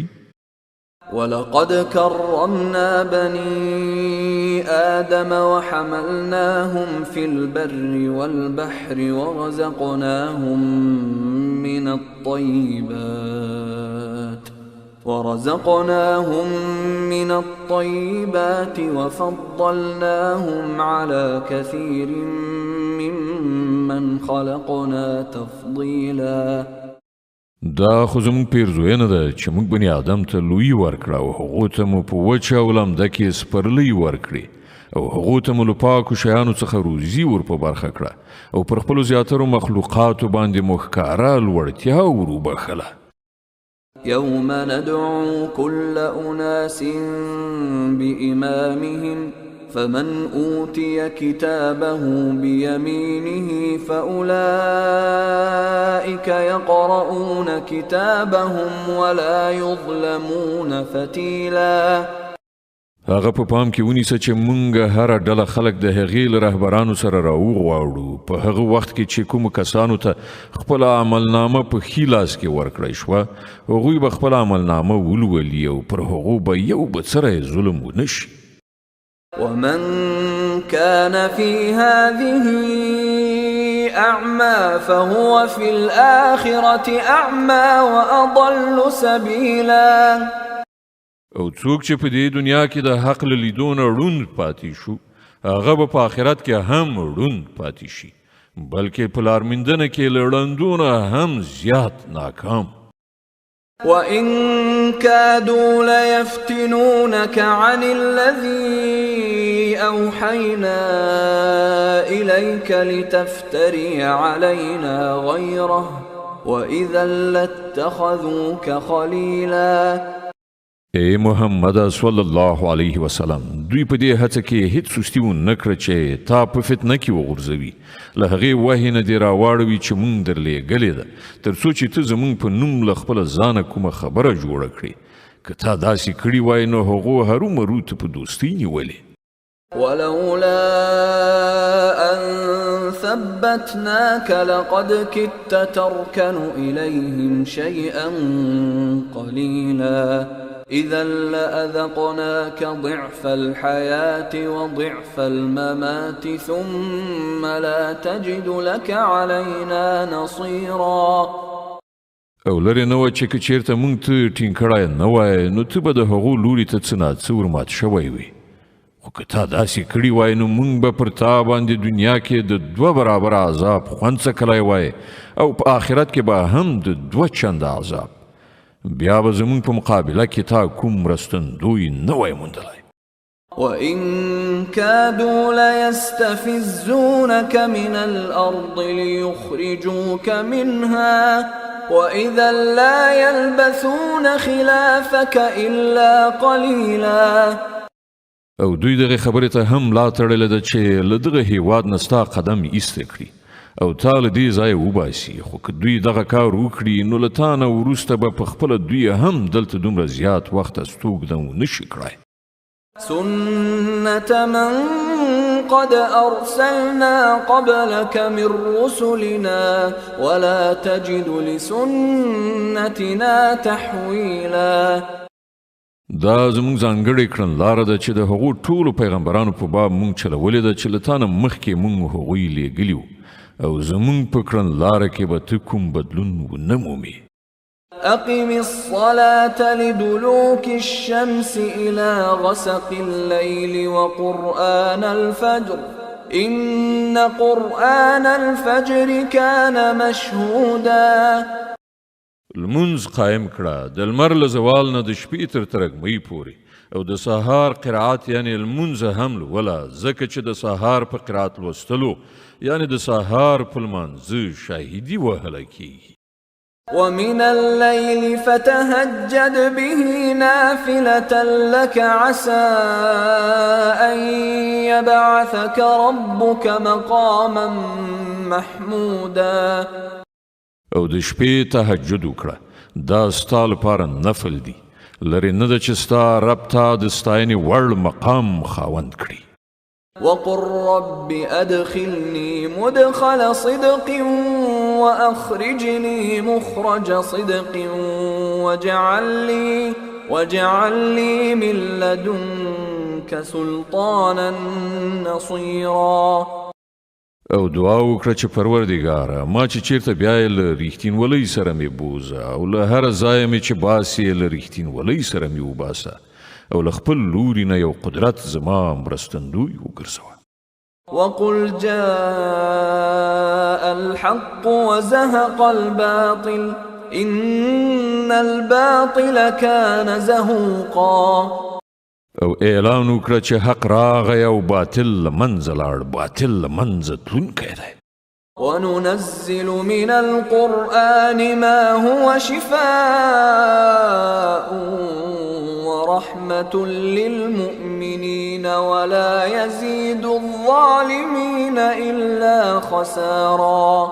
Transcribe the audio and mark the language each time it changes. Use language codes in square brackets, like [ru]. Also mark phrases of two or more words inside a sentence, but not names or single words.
[ar] ولقد كرمنا بني آدم وحملناهم في البر والبحر ورزقناهم من الطيبات وفضلناهم على كثير ممن خلقنا تفضيلا. [ps] دا خو زموږ پیرزوینه ده چې موږ بني آدم ته لوی ورکړه او هغو ته مو په وچه او لمده کې سپرلۍ ورکړې او هغو ته مو له پاکو شیانو څخه روزي ور په برخه کړه او پر خپلو زیاترو مخلوقاتو باندې مو ښکاره لوړتیا ور وبخله. [ar] يوم ندعو كل أناس بإمامهم فمن أوتي كتابه بيمينه فأولئك يقرؤون كتابهم ولا يظلمون فتيلا. [ps] هغه په پام کې ونیسه چې مونږ هر ډله خلک د هغې له رهبرانو سره راوغواړو په هغه وخت کې چې کومو کسانو ته خپل عملنامه په ښي لاس کې ورکړی شوه هغوی به خپل عملنامه ولولي او پر هغو به یو به سره ظلم ونه شي. [ar] ومن كان في هذه أعمى فهو في الآخرة أعمى وأضل سبيلا. [ps] او څوک چې په دې دنیا کې د حق له لیدو نه ړوند پاتې شو هغه به په آخرت کې هم ړوند پاتې شي بلکې په لارموندنه کې له ړندو نه هم زیات ناکام. [ar] وإن كادوا ليفتنونك عن الذي أوحينا إليك لتفتري علينا غيره وإذا لاتخذوك خليلا. [ps] اے محمد [ar] صلی الله علیه وسلم [ps] دوی په دې هڅه کې هیڅ سستی ونه کړه چې تا په فتنه کې وغورځوي له هغې وحې نه دې راواړوي چې مونږ درلېږلې ده تر څو چې ته زمونږ په نوم له خپله ځانه کومه خبره جوړه کړې که تا داسې کړي وای نو هغو هرومرو ته په دوستۍ نیولې. [ar] ولولا أن ثبتناك لقد كدت تركن إليهم شيئا قليلا إذا لأذقناك ضعف الحياة وضعف الممات ثم لا تجد لك علينا نصيرا. [ps] او لرې نه وه چې که چېرته مونږ ته ټینګ کړی نه وای نو ته به د هغو لوري ته څه ناڅه ورمات شوی وي خو که تا داسې کړي وای نو مونږ به پر تا باندې دنیا کې د 2 برابره عذاب خوند څکلی وای او په آخرت کې به هم د 2 چنده عذاب بیا به زمونږ په مقابله کې تا کوم مرستندوی نه وای موندلی. [ar] وإن كادوا ليستفزونك من الأرض ليخرجوك منها وإذا لا يلبثون خلافك إلا قليلا. [ps] او دوی دغه خبرې ته هم لا تړلې ده چې له دغه هیواد نه ستا قدم ایسته کړي او تا له دې ځایه وباسي خو که دوی دغه کار وکړي نو له تا نه وروسته به په خپله دوی هم دلته دومره زیات وخت استوګده ونه شي کړی. [ar] سنة من قد أرسلنا قبلك من رسلنا ولا تجد لسنتنا تحويلا. [ps] دا زمونږ ځانګړې کړنلاره ده چې د هغو ټولو پیغمبرانو په باب مونږ چلولې ده چې له تا نه مخکې مونږ هغوی لیږلي وو او زمونږ په کړنلاره کې به ته کوم بدلون ونه مومې. [ar] أقم الصلاة لدلوك الشمس إلى غسق الليل وقرآن الفجر إن قرآن الفجر كان مشهودا. [ps] لمونځ قایم کړه د لمر له زوال نه د شپې تر ترږمۍ پورې او د سهار قرائت یعنی لمونځ هم لوله ځکه چې د سهار په قرائت لوستلو یعنی د سهار په لمانځه شاهدي وهلی کیږي. [ar] ومن الليل فتهجد به نافلة لك عسى أن يبعثك ربك مقاما محمودا. [ps] او د شپې تهجد وکړه دا ستا لپاره نفل دی لرې نه ده چې ستا رب ته د ستاینې وړ مقام خاوند کړي. [ar] وقل رب أدخلني مدخل صدق وأخرجني مخرج صدق واجعل لي من لدنك سلطانا نصيرا. [ps] او دعا وکړه چې پروردګاره ما چې چیرته بیا له ریښتینولۍ سره مې بوزه او له هر ځایه مې چې باسې له ریښتینولۍ سره مې وباسه او له خپل لوري نه یو قدرت زما مرستندوی وګرځوه. [ar] وقل جاء الحق وزهق الباطل إن الباطل كان زهوقا. [ps] او اعلان وکړه چې حق راغی او باطل له منځه لاړ باطل له منځه تلونکی دی. [ar] وننزل من القرآن ما هو شفاء ورحمة للمؤمنين ولا يزيد الظالمين إلا خسارا.